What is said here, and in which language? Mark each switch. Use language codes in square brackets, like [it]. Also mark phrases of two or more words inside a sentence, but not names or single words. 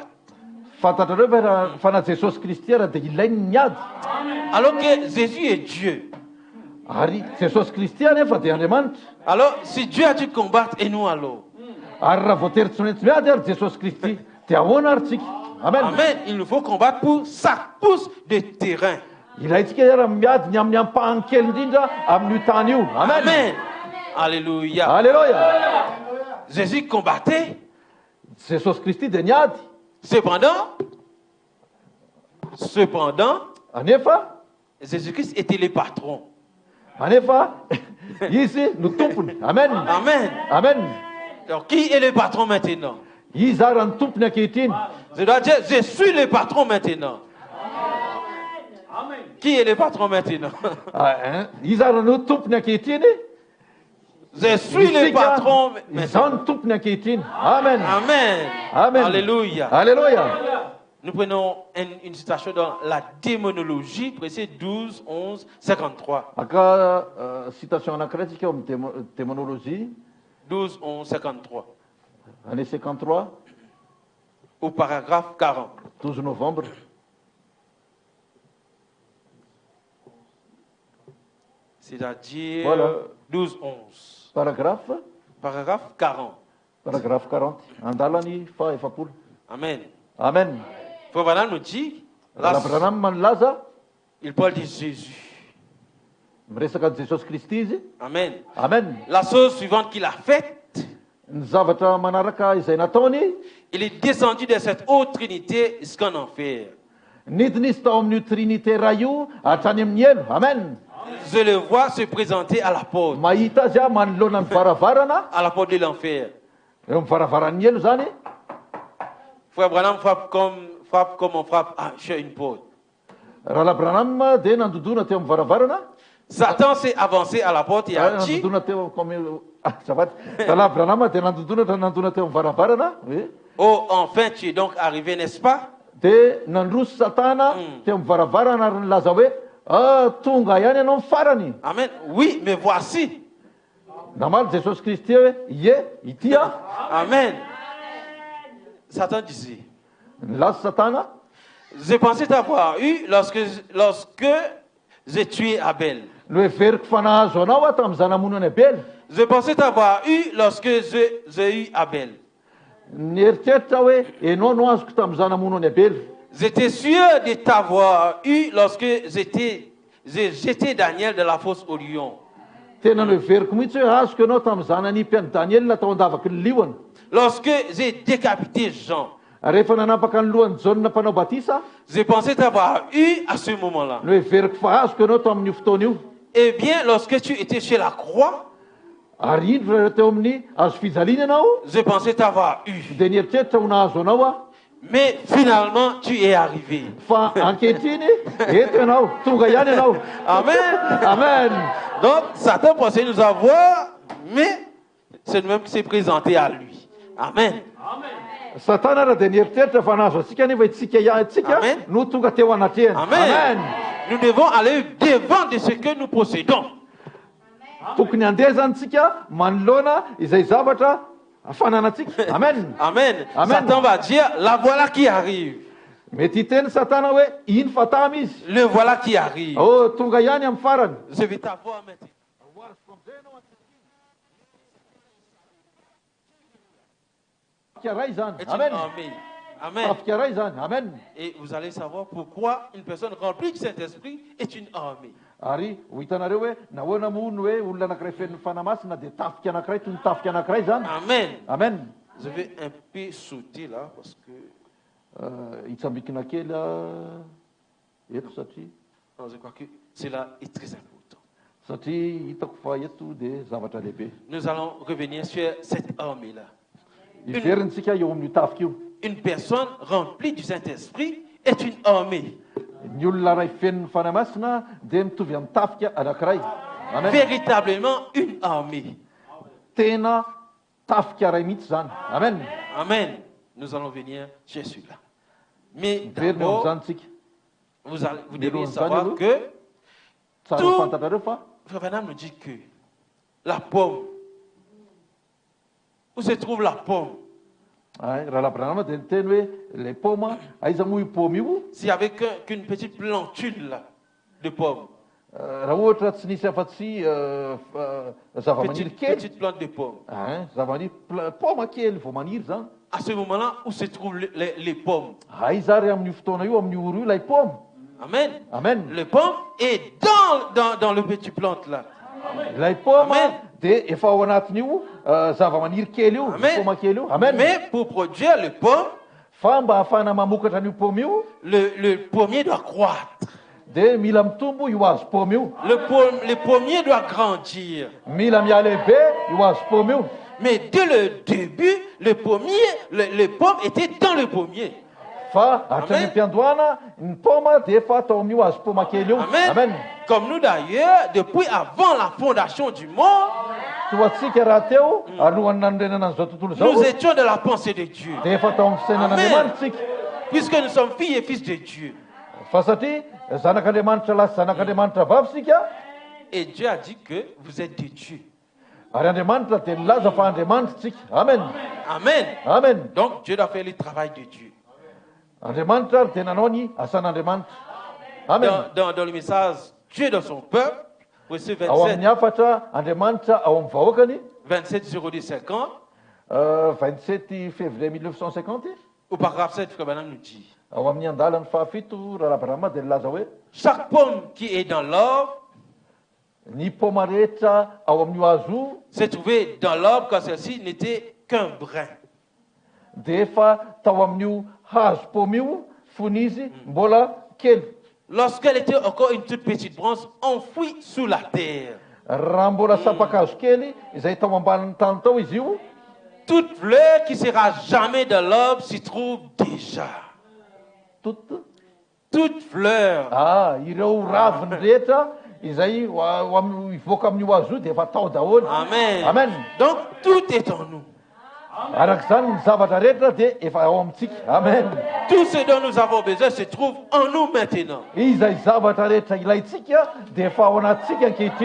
[mg] Fantatrareo fa na Jesosy Kristy ara dia ilainy miady. [fr] Alors que Jésus est Dieu. [mg] Ary Jesosy Kristy anefa dia Andriamanitra. [fr] Alors, si Dieu a dû combattre, et nous alors? [mg] Ary raha voatery tsy maintsy miady ary Jesosy Kristy dia ahoana ary tsika. Amen. Amen. [fr] Il nous faut combattre pour sa pousse de terrain. [mg] Ilaitsika ara miady ny amin'ny ampahany kely indrindra amin'io tany io. Amen. Amen. Alléluia. Alléluia. [fr] Jésus combattait. [mg] Jesosy Kristy dia niady. [fr] Cependant, [mg] anefa [fr] Jésus-Christ était le patron. [mg] anefa izy no tompony. Amen. Amen. Amen. [fr] Alors, qui est le patron maintenant? [mg] Izy ara ny tompony ankehitriny. [fr] Je dois dire, je suis le patron maintenant. Qui est le patron maintenant? [mg] Izy ara no tompony ankehitriny. [fr] Je suis le patron maintenant. [mg] Izao ny tompony ankehitriny. Amen. Amen. Amen. Alléluia. Alléluia. [fr] Nous prenons une citation dans la démonologie, précis 12, 11, 53. [mg] Aka citation anankiray tsika eo amin'ny démonologie. 12, 11, 53. [fr] Année 53, Au paragraphe 40. 12 novembre. C'est-à-dire Voilà. 12, 11. Paragraphe. Paragraphe 40. Paragraphe 40. [mg] Andalany fa efapolo. Amen. Amen. [fr] Frère Branham nous dit, [mg] Raha Branham manlaza, [fr] il parle de Jésus. [mg] miresaka Jesosy Kristy izy. Amen. Amen. [fr] La chose suivante qu'il a faite, [mg] Ny zavatra manaraka izay nataony, [fr] il est descendu de cette haute trinité jusqu'en enfer. [mg] nidiny izy tao amin'io trinité ray io hatrany amin'ny elo. Amen. [fr] Je le vois se présenter à la porte [mg] Mahita azy aho manoloana ny varavarana, [fr] de l'enfer. [mg] eo amin'ny varavaran'ny elo zany. [fr] Frère Branham frappe comme on frappe chez une porte. [mg] Raha la Branham dia nandodona teo amin'ny varavarana. [fr] Satan s'est avancé à la porte et a dit, [mg] Nandodona teo zavaty. Raha la Branham dia nandodona teo amin'ny varavarana. [fr] oh, enfin tu es donc arrivé, n'est-ce pas? [mg] Dia nandroso Satana teo amin'ny varavarana ary nilaza hoe tonga ihany ianao ny farany. [fr] Amen. Oui, mais voici. [mg] Namaly Jesosy Kristy hoe ie ity aho. [fr] Amen. Satan disait, [mg] Nilaza Satana. [fr] je pensais t'avoir eu lorsque j'ai tué Abel. [mg] No hoe veriko fa nahazo anao aho tamin'ny zanamonany Abel. [fr] Je pensais t'avoir eu lorsque j'ai eu Abel. [mg] Nieritreritra hoe enao no azoko tamin'ny zanamonany Abel. [fr] J'étais sûr de t'avoir eu lorsque j'ai jeté Daniel de la fosse au lion. [mg] Tena no veriko mihitsy hoe azoko ianao tamin'ny zanan'impiany Daniel tao andavaky ny liona. [fr] Lorsque j'ai décapité Jean. [mg] Rehefa nanapaka ny lohan'ny Jaune mpanao batisa, [fr] Je pensais t'avoir eu à ce moment-là. [mg] no hoe veriko fa azoko ianao tao amin'io fotoana io. [fr] Eh bien, lorsque tu étais chez la croix, [mg] Ary indro rehefa teo amin'ny hazo fijaliana ianao, [fr] je pensais t'avoir eu. [mg] dia nieritreritra ho nahazo anao aho. [fr] Mais finalement, tu es arrivé. [mg] Fa ankehitriny eto ianao, tonga ihany ianao. Amen. Amen. [fr] Donc, Satan pensait nous avoir, mais c'est nous-mêmes qui s'est présenté à lui. Amen. [mg] Satana raha dia nieritreritra fa nahazo antsika nefa itsika Amen. no tonga teo anatrehany. Amen. [fr] Nous devons aller devant de ce que nous possédons. [mg] Tokony handeha zany tsika manoloana izay zavatra afananantsika. Amen. Amen. Amen. [fr] Satan va dire, la voilà qui arrive. [mg] Mety hiteny Satana hoe iny fatamy izy. [fr] Le voilà qui arrive. [mg] Oh, tonga ihany amin'ny farany. [fr] Je vais t'avoir maintenant. [mg] Kiaray zany. [fr] Et Amen. Amen. Amen. [mg] Afikiaray zany. Amen. [fr] Et vous allez savoir pourquoi une personne remplie du Saint-Esprit est une armée. [mg] Ary ho hitanareo hoe nahoana mono hoe olona anankiray fen'ny fanamasina dia tafika anankiray toy ny tafika anankiray zany. Amen. Amen. [fr] Je vais un peu sauter là parce que [mg] Hitsambikina kely eto satria [fr] non, je crois que cela est très important. [mg] satria hitako fa eto dia zavatra lehibe. [fr] Nous allons revenir sur cette armée-là. [mg] Iverintsika eo amin'ny tafika io. [fr] Une personne remplie du Saint-Esprit est une armée. [mg] Ny olona ray fen'ny fanamasina dia mitovy amin'ny tafika anankiray. Amen. [fr] Véritablement une armée. [mg] Tena tafika ray mihitsy zany. Amen. Amen. [fr] Nous allons venir sur celui-là. Mais [mg] Verina eo [fr] d'abord, [mg] amin'izany tsika. [fr] vous devez savoir que [mg] Tsara [fr] tout- [mg] fantatrareo fa [fr] Frère Branham nous dit que la pomme, où se trouve la pomme? [mg] raha labranama dia niteny hoe le paoma aiza moa io paoma io. [fr] S'il n'y avait qu'une petite plantule là, de pomme, [mg] Raha ohatra tsy nisy afa-tsy zavamaniry kely. [fr] petite plante de pomme, [mg] Zavamaniry paoma kely vao maniry zany. [fr] à ce moment-là, où se trouvent les pommes? [mg] Aiza ry amin'io fotoana io amin'ny oro io ilay paoma. Amen. Amen. [fr] Le pomme est dans le petit plante là. [mg] Ilay paoma Amen. dia efa ao anatin'io zavamaniry kely io, Amen. paoma kely io. Amen. [fr] Mais pour produire le pomme, [mg] Fa mba ahafahana mamokatra an'io paoma io [fr] le pommier doit croître. [mg] dia mila mitombo io hazo paoma io. [fr] Le pommier doit grandir. [mg] Mila mialehibe io hazo paoma io. [fr] Mais dès le début, le pomme était dans le pommier. [mg] Fa hatrany am-piandohana ny paoma dia efa atao amin'io hazo paoma kely io. Amen. Amen. [fr] Comme nous d'ailleurs, depuis avant la fondation du monde, [mg] Toa antsika raha teo alohan'ny nanorenana an'izao tontolo zao [fr] nous étions de la pensée de Dieu. [mg] dia efa atao amin'ny fisainan'Andriamanitra tsika. [fr] Puisque nous sommes filles et fils de Dieu. [mg] Fa satria zanak'Andriamanitra lahy sy zanak'Andriamanitra vavy sika. [fr] Et Dieu a dit que vous êtes de Dieu. [mg] Ary Andriamanitra dia nilaza fa Andriamanitra tsika. Amen. Amen. Amen. [fr] Donc Dieu doit faire le travail de Dieu. [mg] Andriamanitra dia nanao ny asan'Andriamanitra. Amen. [fr] Dans le message Dieu dans son peuple, verset [mg] Ao amin'ny 27, hafatra Andriamanitra ao amin'ny vahoakany 27/02/50, [fr] 27 février 1950 au paragraphe 7, Frère Branham nous dit, [mg] ao amin'ny andalany fahafito raha Abrahama dia nilaza hoe [fr] chaque pomme qui est dans l'arbre [mg] ny paoma rehetra ao amin'io hazo io [fr] s'est trouvée dans l'arbre quand celle-ci n'était qu'un brin. [mg] dia efa tao amin'io hazo paoma io fony izy mbola kely. [fr] Lorsqu'elle était encore une toute petite branche enfouie sous la terre. [mg] Raha mbola sapakazo kely izay tao ambanin'ny tany tao izy io, [fr] Toute fleur qui sera jamais dans l'arbre s'y trouve déjà. Toute fleur. [mg] Ireo raviny rehetra izay ivoaka amin'io hazo io dia efa tao daholo. Amen. Amen. [fr] Donc tout est en nous. [mg] Arak'izany ny zavatra rehetra dia efa ao amintsika. Amen. [fr] Tout ce dont nous avons besoin se trouve en nous maintenant. [mg] Izay zavatra rehetra ilayntsika dia efa ao anatsika ankehitriny.